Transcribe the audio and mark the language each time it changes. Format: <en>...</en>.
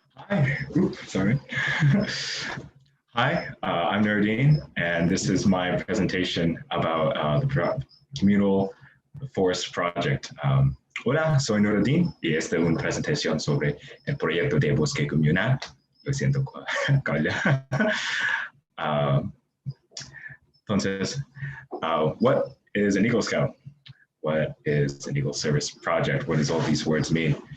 <en>Hi, sorry. Hi, I'm Nardine, and this is my presentation about the Communal Forest Project.</en> <es>Hola, soy Nardine y esta es una presentación sobre el proyecto de bosque comunal. Lo siento, Carla.</es> <en>Entonces, what is an Eagle Scout? What is an Eagle Service Project? What does all these words mean?</en>